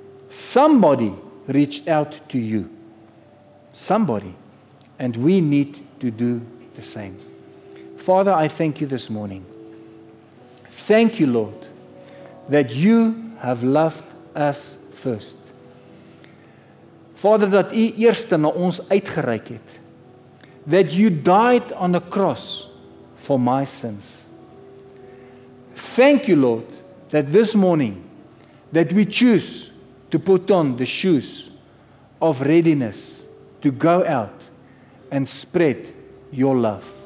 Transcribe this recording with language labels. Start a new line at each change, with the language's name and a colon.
English: Somebody reached out to you. Somebody. And we need to do the same. Father, I thank you this morning. Thank you, Lord, that you have loved us first.
Afrikaans: Vader, dat u eerste na ons uitgereik het.
English: That you died on the cross for my sins. Thank you, Lord, that this morning, that we choose to put on the shoes of readiness to go out and spread your love.